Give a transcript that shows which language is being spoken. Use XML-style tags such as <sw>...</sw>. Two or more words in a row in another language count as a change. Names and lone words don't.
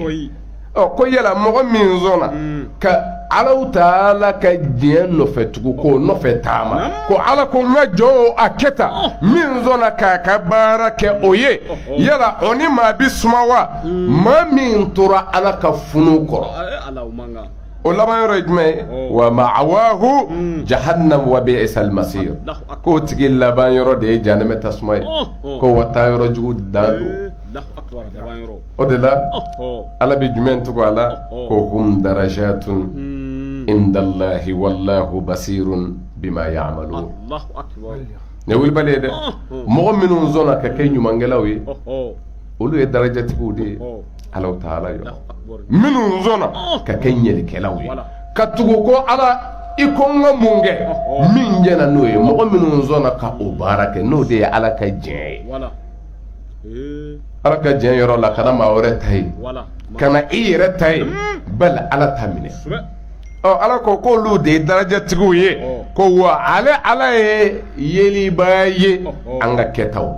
<bm>ye ko yala mɔgɔ min sɔnna ka alaw taala ka diɲɛ nɔfɛ tugu k'o nɔfɛ taama ko ala ko n ka jɔn a kɛ tan min sɔnna k'a ka baara kɛ o ye yala o ni maa bi suma wa maa min tora ala ka funu kɔrɔ o laban yɔrɔ ye jumɛn ye</bm> <ar>ومأواه جهنم وبئس المصير</ar> <bm>k'o tigi laban yɔrɔ de ye jahanɛmɛ tasuma ye ko wa taa yɔrɔ jugu dan don o de la ala bɛ jumɛn tugu a la ko</bm> <ar>هم درجات عند الله والله بصير بما يعملون</ar> <bm>ne wilibali ye dɛ mɔgɔ minnu sɔnna ka kɛ ɲumankɛlaw ye olu ye darajatigiw de ye Ala taala yɔrɔ minnu sɔnna ka kɛ ɲɛlikɛlaw ye ka tugu ko ala i ko n ka mun kɛ min jɛna n'o ye mɔgɔ minnu sɔnna ka o baara kɛ n'o de ye ala ka diɲɛ ye ala ka diɲɛ yɔrɔ la kana maa wɛrɛ ta ye kana i yɛrɛ ta ye bali ala ta minɛ ala ko k'olu de ye darajatigiw ye ko wa ala ye yeliba ye an ka kɛtaw</bm>